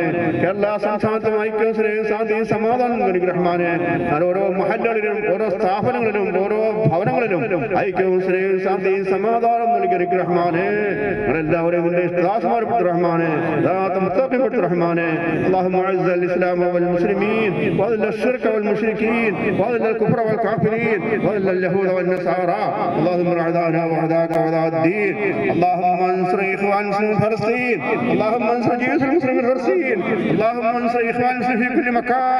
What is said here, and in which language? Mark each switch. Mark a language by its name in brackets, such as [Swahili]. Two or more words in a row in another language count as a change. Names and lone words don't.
[Malayalam] കേരള സംസ്ഥാനത്തും ഐക്യവും സ്നേഹവും ശാന്തിയും സമാധാനം നൽകി റഹ്മാനെ. ഓരോ മഹല്ലുകളിലും ഓരോ സ്ഥാപനങ്ങളിലും ഓരോ ഭവനങ്ങളിലും ഐക്യവും സ്നേഹവും ശാന്തിയും സമാധാനം നൽകി റഹ്മാനെ. എല്ലാവരെയും റഹ്മാനെ. റഹ്മാനെ. [Arabic] اللهم اعز الاسلام والمسلمين واذل الشرك والمشركين واذل الكفر والكافرين واذل اليهود والنصارى. اللهم اعدانا واعداءك واعداء الدين. اللهم انصر اخواننا في فلسطين. اللهم انصر جيش المسلمين في فلسطين. اللهم انصر اخواننا في كل مكان.